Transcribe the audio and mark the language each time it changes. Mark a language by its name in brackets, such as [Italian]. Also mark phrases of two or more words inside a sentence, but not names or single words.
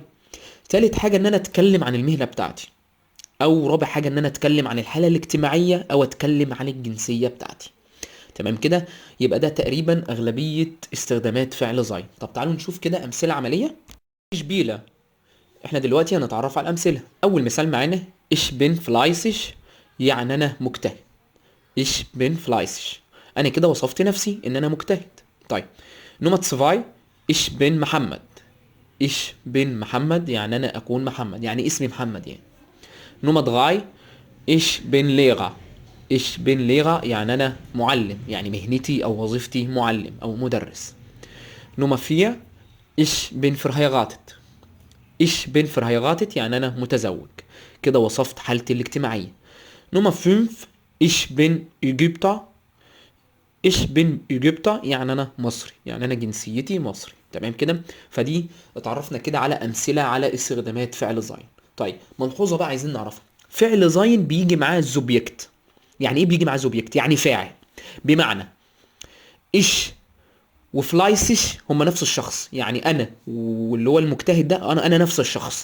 [Arabic] تالت حاجة ان انا اتكلم عن المهنة بتاعتي. او رابع حاجة ان انا اتكلم عن الحالة الاجتماعية او اتكلم عن الجنسية بتاعتي. تمام كده. يبقى ده تقريبا اغلبية استخدامات فعل زين. طب تعالوا نشوف كده امثلة عملية. شبيلة. احنا دلوقتي هنتعرف على الامثلة. اول مثال معانا [German] ich bin fleißig، [Arabic] يعني انا مجتهد. [German] ich bin fleißig، [Arabic] انا كده وصفت نفسي ان انا مجتهد. طيب نمرة 2 [German] ich bin [Arabic] محمد. [German] ich bin [Arabic] محمد يعني انا اكون محمد، يعني اسمي محمد يعني. نمرة 3 [German] ich bin Lehrer. ich bin Lehrer [Arabic] يعني انا معلم، يعني مهنتي او وظيفتي معلم او مدرس. نمرة 4 [German] ich bin verheiratet. ich bin verheiratet [Arabic] يعني انا متزوج، كده وصفت حالتي الاجتماعية. نمرة 5 [German] ich bin Ägypter. ich bin Ägypter [Arabic] يعني انا مصري، يعني انا جنسيتي مصري. تمام كده. فدي اتعرفنا كده على امثله على استخدامات فعل زين. طيب ملحوظه بقى عايزين نعرفها. فعل زين بيجي معاه الزوبيكت. يعني ايه بيجي معاه زوبيكت؟ يعني فاعل. بمعنى ايش وفلايسش هما نفس الشخص، يعني انا واللي هو المجتهد ده انا نفس الشخص.